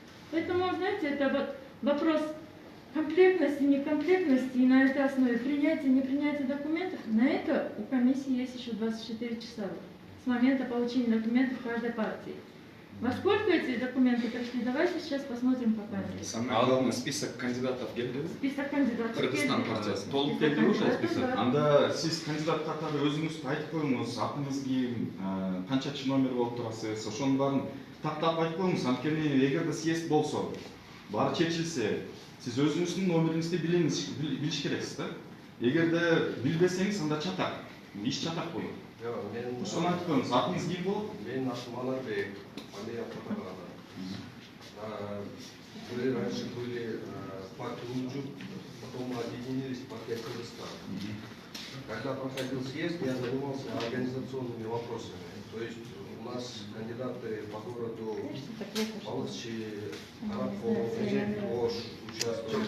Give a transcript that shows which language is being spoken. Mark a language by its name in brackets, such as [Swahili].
[Russian] Поэтому, знаете, это вот вопрос комплектности, некомплектности, и на этой основе принятия, не принятия документов. На это у комиссии есть еще 24 часа с момента получения документов каждой партии. Во сколько эти документы пришли, давайте сейчас посмотрим по камере. Самое главное, список кандидатов [Kyrgyz] келді. [Russian] Список кандидатов. [Kyrgyz] Кыргызстан партиясы. Толук келді ме ошол список? Анда сиз кандидат катары өзүңүз айтып коюңуз, атыңыз ким, канчачы номер болуп турасыз, ошонун баарын тактап айтып коюңуз. Анткени эгерде съезд болсо, баары чечилсе, сиз өзүңүздүн номериңизди билиш керексиз да. Эгерде билбесеңиз, анда чатак. Иш чатак болот. Ошону айтып коюңуз, атыңыз ким болот? Менин атым Анарбек, фамилия Кутакарада. [Russian] Мы раньше были партией Лунджук, потом мы объединились в партию Кыргызстан. Когда проходил съезд, я занимался организационными вопросами. То есть у нас кандидаты по городу Палычи, Арапов, Ош участвовали.